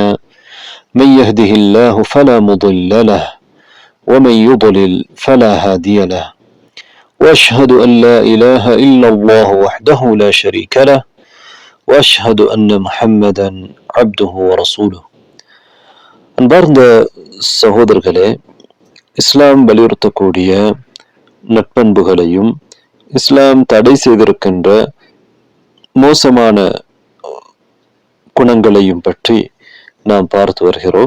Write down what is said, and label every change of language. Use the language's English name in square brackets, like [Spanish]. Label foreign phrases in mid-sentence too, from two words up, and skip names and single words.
[Arabic] من يهده الله فلا مضل له ومن يضلل فلا هادي له، وأشهد أن لا إله إلا الله وحده لا شريك له، وأشهد أن محمدا عبده ورسوله. [Tamil] அன்பார்ந்த சகோதரர்களே, இஸ்லாம் வலியுறுத்தக்கூடிய நட்பண்புகளையும் இஸ்லாம் தடை செய்திருக்கின்ற மோசமான குணங்களையும் பற்றி நாம் பார்த்து வருகிறோம்.